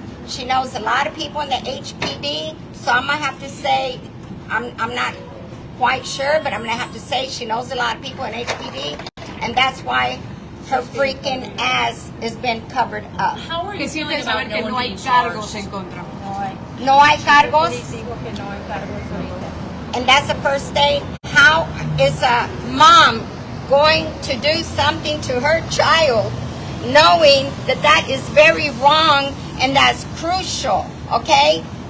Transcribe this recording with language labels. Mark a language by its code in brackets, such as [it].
[en] She knows a lot of people in the HPD, so I'm gonna have to say, I'm not quite sure, but I'm gonna have to say she knows a lot of people in HPD, and that's why her freaking ass has been covered up. How are you feeling about no one being charged? [es] No hay cargos, digo que no hay cargos ahorita. [en] and that's the first day. How is a mom going to do something to her child knowing that that is very wrong and that's crucial, okay?